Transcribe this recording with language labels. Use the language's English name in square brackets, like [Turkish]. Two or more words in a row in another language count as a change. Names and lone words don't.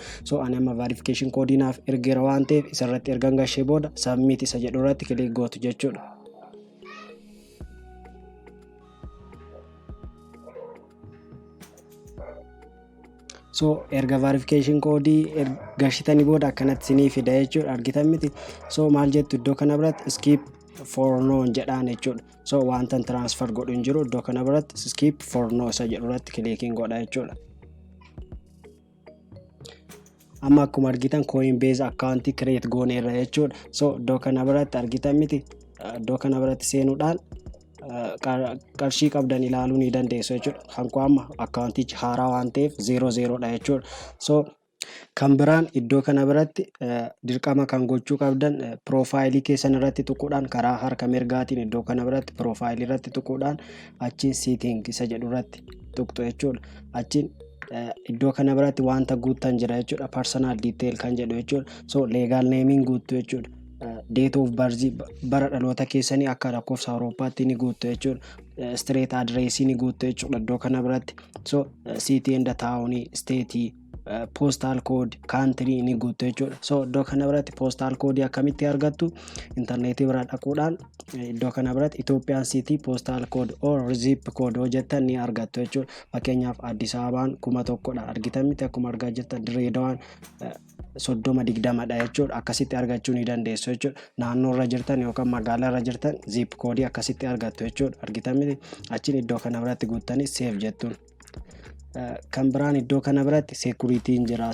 [Oromo] So ani amma [English] verification code [Oromo] naaf ergeera waan ta'eef isarratti ergan gashee booda submit isa jedhu irratti click gootu jechuudha. So erga [English] verification code [Oromo] gashitanii booda akkanatti isiniif fida jechuudha argitan miti. So maal jettu iddoo kana biratti [English] skip for no [Oromo] jedhaan jechuudha. So wanta transfer godhu hin jiru iddoo kana biratti [English] skip for no [Oromo] isa jedhu irratti clicking godha jechuudha. Amma akkuma argitan Coinbase account create gooneerra jechuudha. So iddoo kana biratti argitan miti iddoo kana biratti seenuudhaan qarshii qabdan ilaaluu ni dandeessu jechuudha. Hanqoo amma accountichi haaraa waan ta'eef 00 dha jechuudha. So kan biraan iddoo kana biratti dirqama kan gochuu qabdan profaayilii keessan irratti tuquudhaan karaa harka mirgaatiin iddoo kana biratti profaayilii irratti tuquudhaan achiin setting isa jedhu irratti tuqxu jechuudha. Achiin iddoo kana biratti wanta guuttan jira jechuudha. [English] Personal detail [Oromo] kan jedhu jechuudha. So [English] legal naming [Oromo] guuttu jechuudha. [English] Date of birth [Oromo] bara dhaloota keessanii akka lakkoofsa Awurooppaatti ni guuttu jechuudha. [English] Street address [Oromo] ni guuttu jechuudha iddoo kana biratti. So [English] city and town, state postal code country [Oromo] ni guuttu jechuudha. So iddoo kana biratti [English] postal code [Oromo] akkamitti argattu internetii bira dhaquudhaan iddoo kana biratti [English] Ethiopian city postal code or zip code [Oromo] hojjettan ni argattu jechuudha. Fakkeenyaaf Addis Ababaan 1000 argitan miti akkuma argaa jirtan Dirreedawaan 30-20 dha jechuudha. Akkasitti argachuu ni dandeessu jechuudha. Naannoo irra jirtan yookaan magaalaa irra jirtan [English] zip code [Oromo] akkasitti argattu jechuudha. Argitan miti achiin iddoo kana biratti guuttanii save jettuun. Kan biraan iddoo kana biratti security jira.